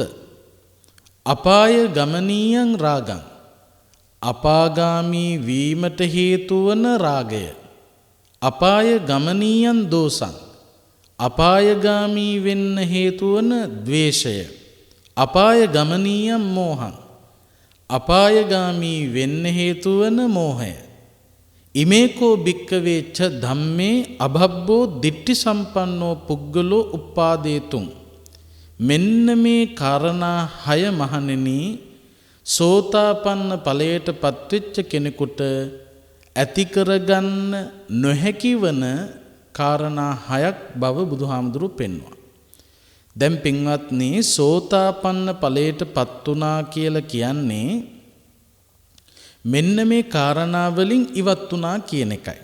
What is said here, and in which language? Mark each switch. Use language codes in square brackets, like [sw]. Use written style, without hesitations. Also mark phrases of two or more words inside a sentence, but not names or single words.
[pi] අපාය ගමනීයං රාගං [si] අපාගාමී වීමට හේතු වන රාගය. [pi] අපාය ගමනීයං දෝසං [si] අපායගාමී වෙන්න හේතු වන ද්වේෂය. [pi] අපාය ගමනීයං මෝහං [si] අපායගාමී වෙන්න හේතු වන මෝහය. [pi] ඉමේකෝ භික්කවේ ච ධම්මේ අභබ්බෝ දිට්ඨි සම්පන්නෝ පුද්ගලෝ උප්පාදේතුං. [si] මෙන්න මේ කාරණා 6 මහණෙනි සෝතාපන්න ඵලයට පත්වෙච්ච කෙනෙකුට ඇති කරගන්න නොහැකි වන කාරණා 6ක් බව බුදුහාමුදුරුවෝ පෙන්වුවා. දැන් පින්වත්නි සෝතාපන්න ඵලයට පත් වුණා කියලා කියන්නේ මෙන්න මේ කාරණා වලින් ඉවත් වුණා කියන එකයි.